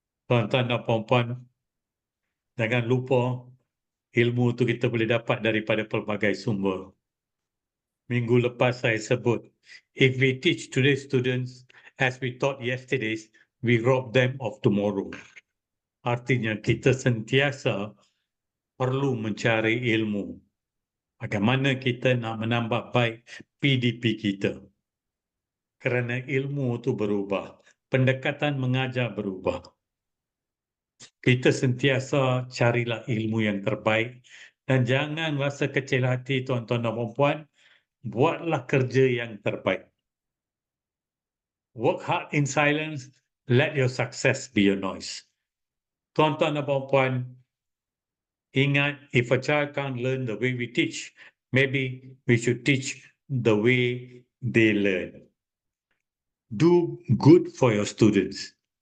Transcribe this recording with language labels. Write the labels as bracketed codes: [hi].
[ms] Tuan-tuan dan puan-puan, jangan lupa ilmu itu kita boleh dapat daripada pelbagai sumber. Minggu lepas saya sebut, [en] if we teach today's students as we taught yesterday's, we rob them of tomorrow. [ms] Artinya kita sentiasa perlu mencari ilmu. Bagaimana kita nak menambah baik PDP kita. Kerana ilmu itu berubah. Pendekatan mengajar berubah. Kita sentiasa carilah ilmu yang terbaik. Dan jangan rasa kecil hati tuan-tuan dan puan-puan. Buatlah kerja yang terbaik. [en] Work hard in silence. Let your success be your noise. [ms] Tuan-tuan dan puan-puan, ingat, [en] if a child can't learn the way we teach, maybe we should teach the way they learn. Do good for your students.